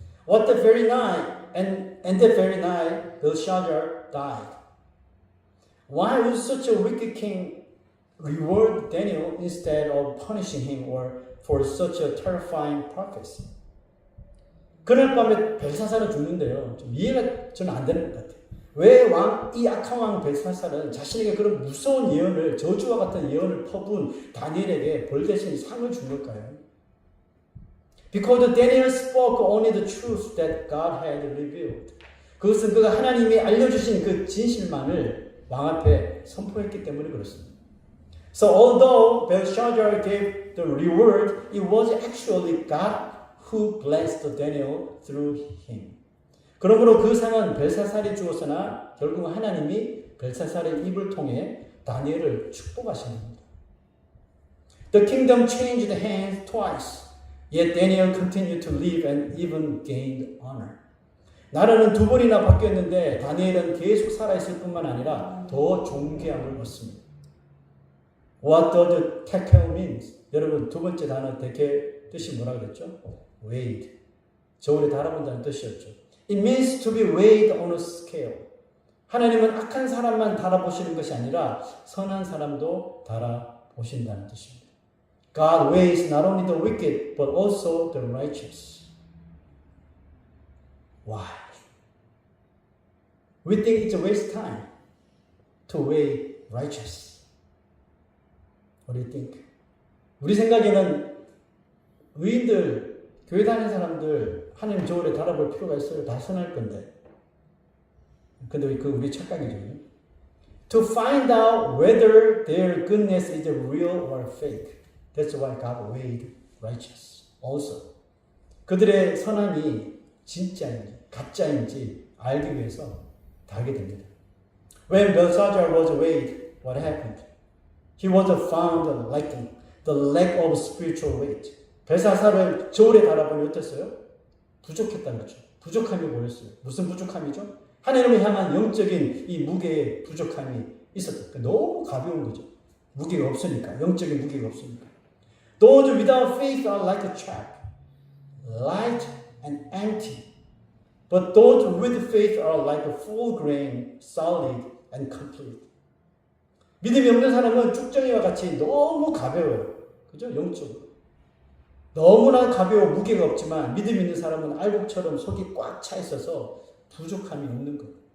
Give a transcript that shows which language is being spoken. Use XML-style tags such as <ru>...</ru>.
<en>what the very night, and that very night, Belshazzar died. Why would such a wicked king reward Daniel instead of punishing him or for such a terrifying prophecy?</en> <ko>그날 밤에 벨사살은 죽는데요. 좀 이해가 저는 안 되는 것 같아요. 왜 이 악한 왕 벨사살은 자신에게 그런 무서운 예언을, 저주와 같은 예언을 퍼부은 다니엘에게 벌 대신 상을 준 걸까요?</ko> <en>Because Daniel spoke only the truth that God had revealed.</en> <ko>그것은 그가 하나님이 알려주신 그 진실만을 왕 앞에 선포했기 때문에 그렇습니다.</ko> <en>So although Belshazzar gave the reward, it was actually God who blessed Daniel through him.</en> <ko>그러므로 그 상은 벨사살이 주었으나 결국 하나님이 벨사살의 입을 통해 다니엘을 축복하신 겁니다.</ko> <en>The kingdom changed hands twice, yet Daniel continued to live and even gained honor.</en> <ko>나라는 두 번이나 바뀌었는데 다니엘은 계속 살아있을 뿐만 아니라 더 존귀함을 얻습니다.</ko> <en>What does tekel means?</en> <ko>여러분 두 번째 단어 tekel 뜻이 뭐라고 그랬죠?</ko> <en>weighed.</en> <ko>저울에 달아본다는 뜻이었죠.</ko> <en>It means to be weighed on a scale.</en> <ko>하나님은 악한 사람만 달아보시는 것이 아니라 선한 사람도 달아보신다는 뜻입니다.</ko> <en>God weighs not only the wicked but also the righteous. Why? We think it's a waste of time to weigh righteous. What do you think?</en> <ko>우리 생각에는 의인들, 교회 다니는 사람들 하나님 저울에 달아볼 필요가 있어요. 다 선할 건데. 근데 그 우리 착각이죠.</ko> <en>To find out whether their goodness is real or fake. That's why God weighed righteous also.</en> <ko>그들의 선함이 진짜인지 가짜인지 알기 위해서 달게 됩니다.</ko> <en>When Belshazzar was weighed, what happened? He was found lacking the lack of spiritual weight.</en> <ko>벨사살을 저울에 달아보니 어땠어요? 부족했다는 거죠. 부족함이 보였어요. 무슨 부족함이죠? 하나님을 향한 영적인 이 무게의 부족함이 있었다. 너무 가벼운 거죠. 무게가 없으니까. 영적인 무게가 없으니까.</ko> <en>Those without faith are like a trap, light and empty. But those with faith are like a full grain, solid and complete.</en> <ko>믿음이 없는 사람은 쭉정이와 같이 너무 가벼워요. 그죠? 영적으로. 너무나 가벼워 무게가 없지만 믿음 있는 사람은 알곡처럼 속이 꽉 차 있어서 부족함이 없는 거예요.</ko>